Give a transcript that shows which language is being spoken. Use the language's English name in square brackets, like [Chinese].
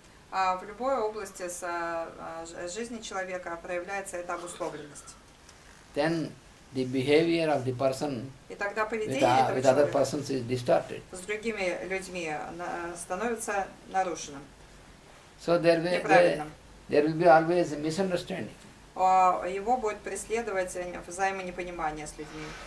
[Russian] В любой области жизни человека проявляется эта обусловленность. [English] Then the behavior of the person [Russian] И тогда [English] with [Russian] поведение этого [English] other [Russian] человека [English] persons is distorted. [Russian] с другими людьми становится нарушенным, [English] So there [Russian] неправильным. [English] will be always a misunderstanding. [Russian] Его будет преследовать взаимонепонимание с людьми.